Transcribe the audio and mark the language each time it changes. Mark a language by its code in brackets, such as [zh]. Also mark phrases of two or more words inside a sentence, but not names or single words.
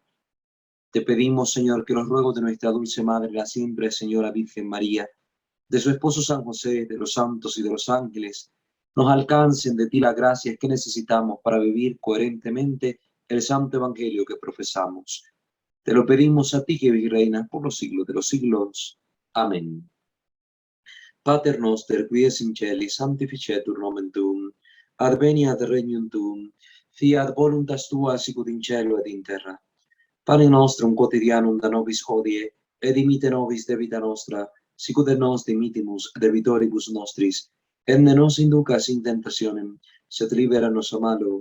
[es] Te pedimos, Señor, que los ruegos de nuestra dulce Madre, la siempre Señora Virgen María, de su esposo San José, de los santos y de los ángeles, nos alcancen de ti las gracias que necesitamos para vivir coherentemente el santo evangelio que profesamos. Te lo pedimos a ti, que vives y reinas por los siglos de los siglos. Amén. [la] Pater noster, qui es in celi, sanctificetur nomen tuum, adveniat regnum tuum, fiat voluntas tua sicut in cielo et in terra. Pane nostrum quotidianum da nobis hodie, et dimite nobis debita nostra, sicut et nos dimitimus debitoribus nostris, et ne nos inducas in tentationem, sed libera nos a malo.